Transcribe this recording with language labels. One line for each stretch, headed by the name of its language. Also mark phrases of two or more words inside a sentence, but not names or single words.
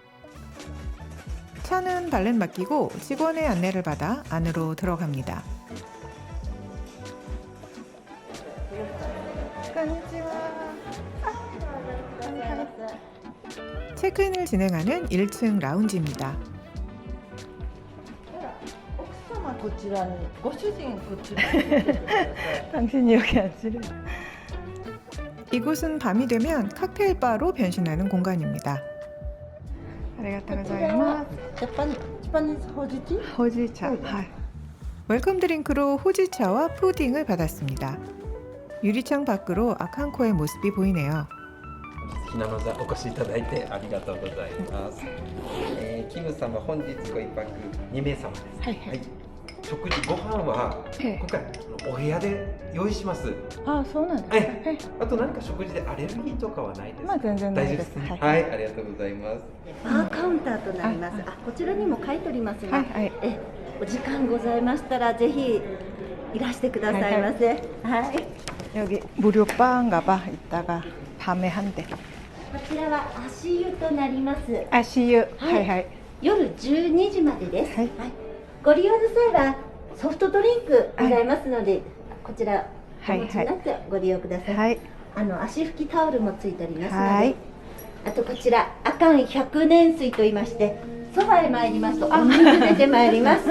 Korean: 차는 발렛 맡기고 직원의 안내를 받아 안으로 들어갑니다. 체크인을 진행하는 1층 라운지입니다.
Japanese: 奥様こちらに、ご主人こちらに。
Korean: 당신이 여기 앉으래. 이곳은 밤이 되면 칵테일 바로 변신하는 공간입니다.
Japanese: ありがとうございます. ジャパニーズほうじティー。
Korean: 호지차. 웰컴 드링크로 호지차와 푸딩을 받았습니다. 유리창 밖으로 아칸코의 모습이 보이네요.
Japanese: ひなの座お越しいただいてありがとうございます。キム様本日ご一泊2名様です。はいはい。食事ご飯はええ今回お部屋で用意します。あ、そうなんですか。はい。あと何か食事でアレルギーとかはないですか。まあ全然ないです大丈夫です。はいはい、ありがとうございます。バーカウンターとなります。こちらにも書いておりますが、はいお時間ございましたらぜひいらしてくださいませ。はい。
Korean: 여기 무료 바인가 봐. 이따가 밤에 한대.
Japanese: こちらは足湯となります。 아시유. はいはい. 夜12時までです。はいご利用の際はソフトドリンクございますので、こちらお持ちになってご利用ください。はい。足拭きタオルもついておりますので、はいあとこちらアカン100年水と言いまして、そばへ参りますとお水出てまいります。